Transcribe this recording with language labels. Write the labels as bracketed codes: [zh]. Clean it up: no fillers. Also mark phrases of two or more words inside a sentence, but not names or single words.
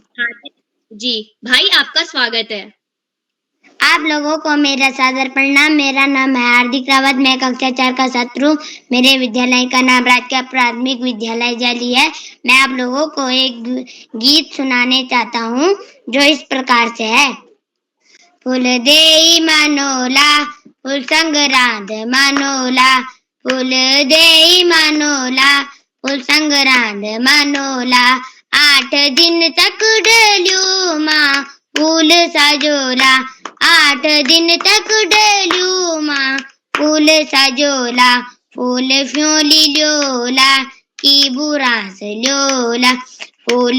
[hi] जी भाई, आपका स्वागत है। आप लोगों को मेरा सादर प्रणाम। मेरा नाम है हार्दिक रावत। मैं कक्षा 4 का छात्र हूँ। मेरे विद्यालय का नाम राजकीय प्राथमिक विद्यालय जाली है। मैं आप लोगों को एक गीत सुनाने चाहता हूँ जो इस प्रकार से है। [gbm] फूल देई मनोला, फूल संग राध मनोला, फूल देई मनोला, फुल संग्रांद मनोला 8 दिन तक डल्यो माँ फूल सजोला 8 दिन तक डल्यो माँ फूल सजोला फूल फ्योली ल्योला की बुरास ल्योला फूल